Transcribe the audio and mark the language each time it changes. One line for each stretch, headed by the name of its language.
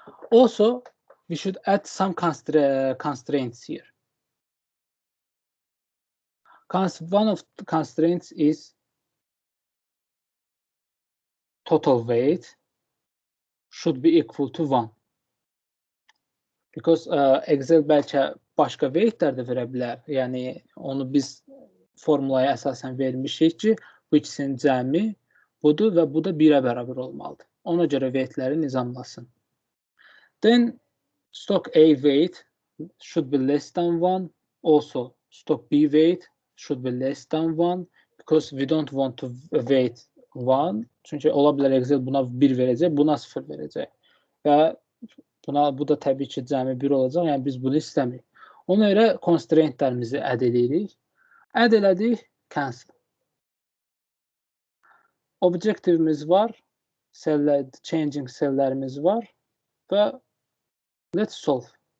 English: Also, we should add some constraints here. One of the constraints is total weight should be equal to 1.
Azerbaijani: Because Excel bəlkə başqa weightlər də verə bilər. Yəni onu biz formulaya əsasən vermişik ki, bu ikisinin cəmi budur və bu da 1-ə bərabər olmalıdır. Ona görə weightləri nizamlasın.
English: Then stock A weight should be less than 1. Also, stock B weight should be less than 1 because we don't want to weight 1.
Azerbaijani: Çünki ola bilər Excel buna 1 verəcək, buna 0 verəcək. Və bu da təbii ki, cəmi 1 olacaq. Yəni biz bunu istəmirik. Ona görə constraintlərimizi add edirik. Add elədik, cancel. Objectivimiz var, changing celllərimiz var və
English: let's solve.